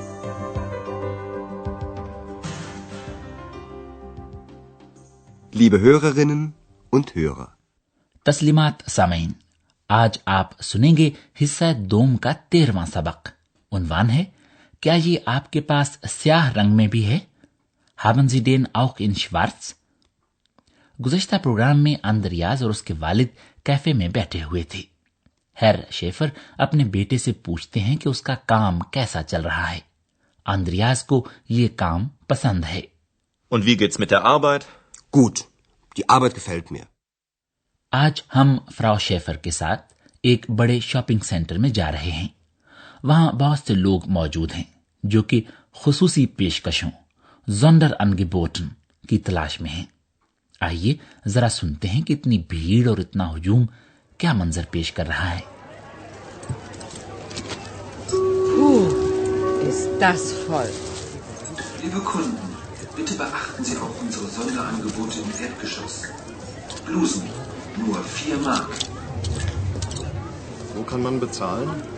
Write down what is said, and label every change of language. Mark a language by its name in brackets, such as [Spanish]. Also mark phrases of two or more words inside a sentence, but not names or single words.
[German] Liebe Hörerinnen und Hörer, [Urdu] تسلیمات سامعین، آج آپ سنیں گے حصہ دوم کا 13واں سبق. عنوان ہے، کیا یہ آپ کے پاس سیاہ رنگ میں بھی ہے? [German] Haben Sie den auch in schwarz? [Urdu] گزشتہ پروگرام میں آندریاز اور اس کے والد کیفے میں بیٹھے ہوئے تھے. ہیر شیفر اپنے بیٹے سے پوچھتے ہیں کہ اس کا کام کیسا چل رہا ہے. آندریاز کو یہ کام پسند ہے. [German] Und wie geht's mit der Arbeit? gut, die Arbeit gefällt mir. [Urdu] آج ہم فراؤ شیفر کے ساتھ ایک بڑے [English] shopping center [Urdu] میں جا رہے ہیں. وہاں بہت سے لوگ موجود ہیں جو کہ خصوصی پیشکشوں [German] Sonderangeboten [Urdu] کی تلاش میں ہیں. آئیے ذرا سنتے ہیں کہ اتنی بھیڑ اور اتنا ہجوم کیا منظر پیش کر رہا ہے. [German] Ist das voll. Liebe Kunden, bitte beachten Sie auch unsere Sonderangebote im Erdgeschoss. Blusen, nur 4 Mark. Wo kann man bezahlen?